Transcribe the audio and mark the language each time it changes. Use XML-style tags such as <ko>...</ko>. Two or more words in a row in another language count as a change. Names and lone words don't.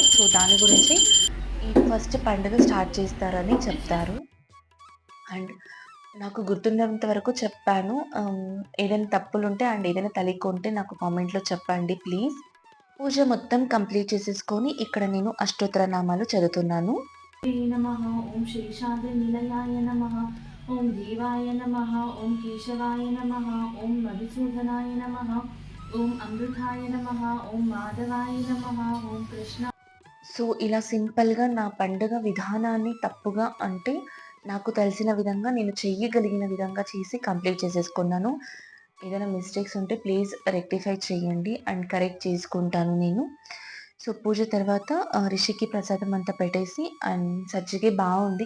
<te>సో, దాని గురించి ఈ ఫస్ట్ పండుగ స్టార్ట్ చేస్తారని చెప్తారు. అండ్ నాకు గుర్తున్నంత వరకు చెప్పాను. ఏదైనా తప్పులుంటే అండ్ ఏదైనా తెలియకుంటే నాకు కామెంట్‌లో చెప్పండి ప్లీజ్. పూజ మొత్తం కంప్లీట్ చేసేసుకొని ఇక్కడ నేను అష్టోత్తర నామాలు చదువుతున్నాను.</te> <sa>नमः ॐ शेषाद्रिनिलयाय नमः ॐ देवाय नमः ॐ केशवाय नमः ॐ मधुसूदनाय नमः ॐ अमृताय नमः ॐ माधवाय नमः ॐ कृष्ण</sa> <te>సో, ఇలా సింపుల్‌గా నా పండుగ విధానాన్ని తప్పుగా అంటే, నాకు తెలిసిన విధంగా నేను చెయ్యగలిగిన విధంగా చేసి కంప్లీట్ చేసేసుకున్నాను. ఏదైనా మిస్టేక్స్ ఉంటే</te> <en>please rectify</en> <te>చేయండి అండ్ కరెక్ట్ చేసుకుంటాను నేను. సో, పూజ తర్వాత రిషికి ప్రసాదం అంతా పెట్టేసి అండ్ సజ్జిగే బావుంది.</te>